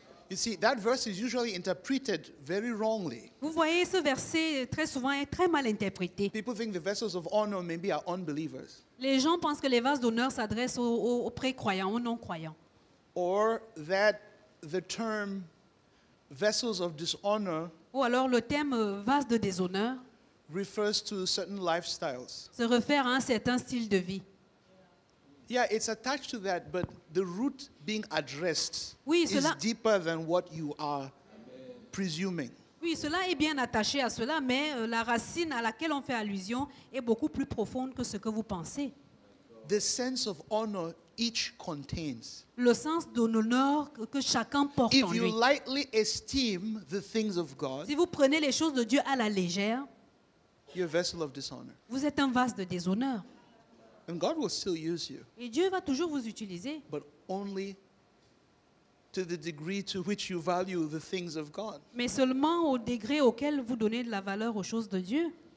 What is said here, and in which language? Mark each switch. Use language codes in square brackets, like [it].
[en] You see, that verse is usually interpreted very wrongly. [fr] Vous voyez, ce verset très souvent est très mal interprété. [en] People think the vessels of honor maybe are unbelievers, [fr] Les gens pensent que les vases d'honneur s'adressent aux précroyants, aux non-croyants. [en] or that the term vessels of dishonor [fr] Ou alors le terme vase de déshonneur [en] refers to certain lifestyles. [fr] se réfère à un certain style de vie. [en] Yeah, it's attached to that, but the root being addressed [fr] Oui, [en] is [fr] cela- [en] deeper than what you are presuming. [fr] Oui, cela est bien attaché à cela, mais la racine à laquelle on fait allusion est beaucoup plus profonde que ce que vous pensez. [en] The sense of honor each contains. [fr] Le sens de l'honneur que chacun porte en [en] If you [fr] lui. [en] lightly esteem the things of God, [fr] Si vous prenez les choses de Dieu à la légère, [en] you're a vessel of dishonor. [fr] vous êtes un vase de déshonneur. [en] And God will still use you, [fr] Et Dieu va toujours vous utiliser, [en] but only to the degree to which you value the things of God. [fr] mais seulement au degré auquel vous donnez de la valeur aux choses de Dieu.